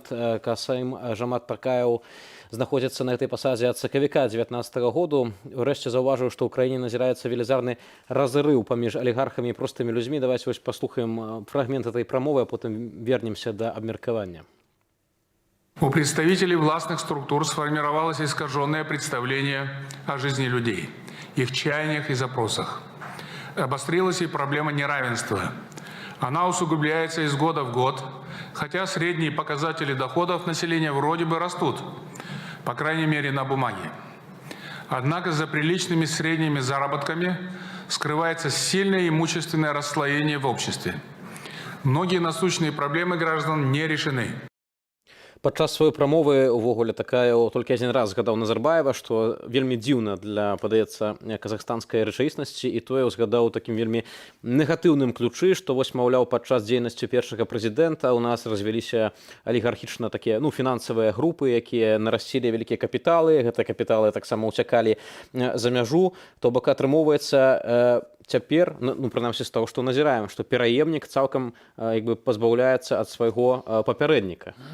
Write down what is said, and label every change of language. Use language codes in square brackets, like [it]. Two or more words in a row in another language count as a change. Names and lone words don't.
[be] Прэзідэнт Касым Жомарт Такаев знаходзіцца на гэтай пасадзе ад сакавіка 2019 году. Урэшце заўважыў, што ў краіне назіраецца велізарны разрыў паміж алігархамі і простымі людзьмі. Давайте вось паслухаем фрагмент этой прамовы, а потым вернемся да абмеркавання. [ru] У представителей властных структур сформировалось искаженное представление о жизни людей, их чаяниях и запросах. Обострилась и проблема неравенства. Она усугубляется из года в год, хотя средние показатели доходов населения вроде бы растут, по крайней мере на бумаге. Однако за приличными средними заработками скрывается сильное имущественное расслоение в обществе. Многие насущные проблемы граждан не решены. [be] Падчас сваёй прамовы увогуле такая толькі адзін раз згадаў Назарбаева, што вельмі дзіўна для, падаецца, казахстанскай рэчаіснасці, і тое узгадаў у такім вельмі негатыўным ключы, што вось, маўляў, падчас дзейнасці першага прэзідэнта ў нас развяліся алігархічна такія, фінансавыя групы, якія нарасцілі вялікія капіталы, гэтыя капіталы таксама ўцякалі за мяжу, то бок атрымоўваецца цяпер, прынамсі з таго, што назіраем, што пераемнік цалкам пазбаўляецца ад свайго папярэдніка.